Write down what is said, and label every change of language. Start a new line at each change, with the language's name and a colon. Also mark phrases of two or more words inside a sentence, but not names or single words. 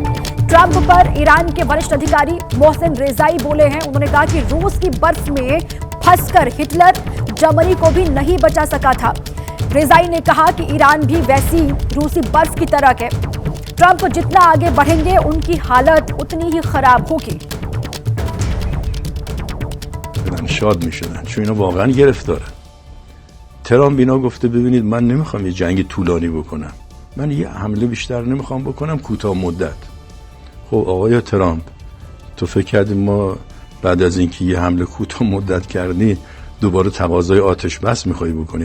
Hindi: ट्रंप पर ईरान के वरिष्ठ अधिकारी मोहसिन रेजाई बोले हैं। उन्होंने कहा कि रूस की बर्फ में फंसकर हिटलर जर्मनी को भी नहीं बचा सका था। रेजाई ने कहा कि ईरान भी वैसी रूसी बर्फ की तरह है। ट्रंप जितना आगे बढ़ेंगे उनकी हालत उतनी ही खराब होगी।
Persian: شاد میشدن چون اینا واقعا گرفتارن. ترامپ اینا گفته ببینید من نمیخوام یه جنگ طولانی بکنم، من یه حمله بیشتر نمیخوام بکنم، کوتاه مدت. خب آقای ترامپ تو فکر کردی ما بعد از اینکه یه حمله کوتاه مدت کردی دوباره تقاضای آتش بس میخوای بکنی؟